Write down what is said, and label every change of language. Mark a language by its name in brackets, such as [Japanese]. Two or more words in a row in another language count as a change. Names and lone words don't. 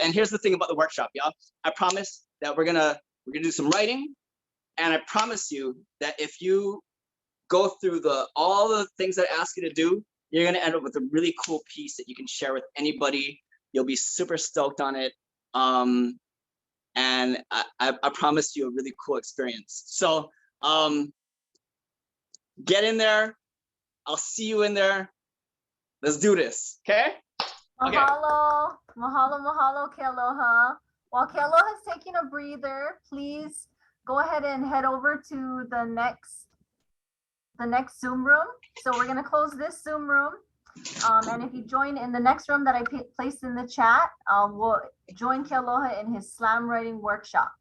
[English] And here's the thing about the workshop, y'all. I promise that we're gonna do some writing, and I promise you that if you go through all the things that I ask you to do, you're gonna end up with a really cool piece that you can share with anybody. You'll be super stoked on it. And I promise you a really cool experience. So get in there. I'll see you in there. Let's do this, okay? [Hawaiian] Mahalo, mahalo, mahalo, Kealoha. [English] While Kealoha is taking a breather, please go ahead and head over to the next Zoom room. So we're gonna close this Zoom room. And if you join in the next room that I placed in the chat, we'll join Kealoha in his slam writing workshop.